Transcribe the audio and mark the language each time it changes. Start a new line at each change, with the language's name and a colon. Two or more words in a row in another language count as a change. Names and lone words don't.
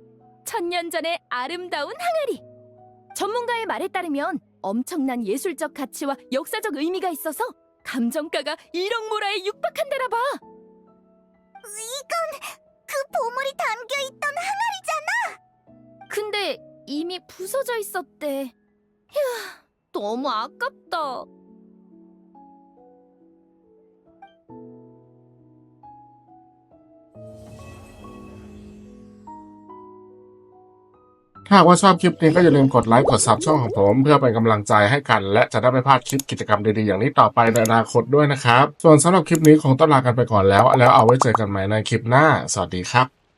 Korean: 1000년 전의 아름다운 항아리. 전문가의 말에 따르면 엄청난 예술적 가치와 역사적 의미가 있어서 감정가가 1억 모라에 육박한다나 봐. 이건 그 보물이 담겨있던 항아리잖아. 근데 이미 부서져 있었대. 휴, 너무 아깝다.
Thai: ถ้าหากว่าชอบคลิปนี้ก็อย่าลืมกดไลค์กดซับช่องของผมเพื่อเป็นกำลังใจให้กันและจะได้ไม่พลาดคลิปกิจกรรมดีๆอย่างนี้ต่อไปในอนาคตด้วยนะครับส่วนสำหรับคลิปนี้คงต้องลากันไปก่อนแล้วเอาไว้เจอกันใหม่ในคลิปหน้าสวัสดีครับ